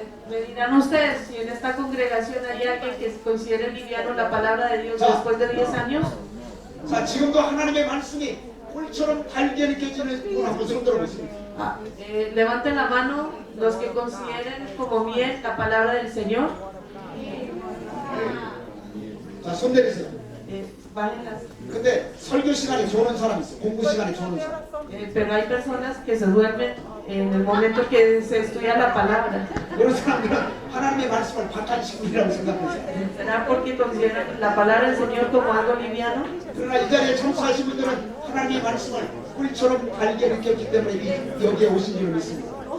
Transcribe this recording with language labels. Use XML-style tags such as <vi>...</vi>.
<es>Me dirán ustedes si en esta congregación hay alguien que considere liviano la palabra de Dios después de 10 años.</es> <ko>자, 지금도 하나님의 말씀이 꿀처럼 달게 느껴지는 분 한번 손 들어보세요.</ko> <es>Levanten la mano los que consideren como miel la palabra del Señor.</es> <ko>자, 손 내리세요.</ko> <es>Bajen las.</es> <ko>근데 설교 시간에 조는 사람 있어요. 공부 시간에 조는 사람.</ko> <es>Pero hay personas que se duermen en el momento que se estudia la palabra.</es> <ko>그런 사람들은 하나님의 말씀을 박한 식물이라고 생각하세요.</ko> <es>¿Será porque consideran la palabra del Señor como algo liviano?</es> <ko>그러나 이 자리에 참석하신 분들은 하나님의 말씀을 꿀처럼 달게 느꼈기 때문에 여기에 오신 줄 믿습니다.</ko>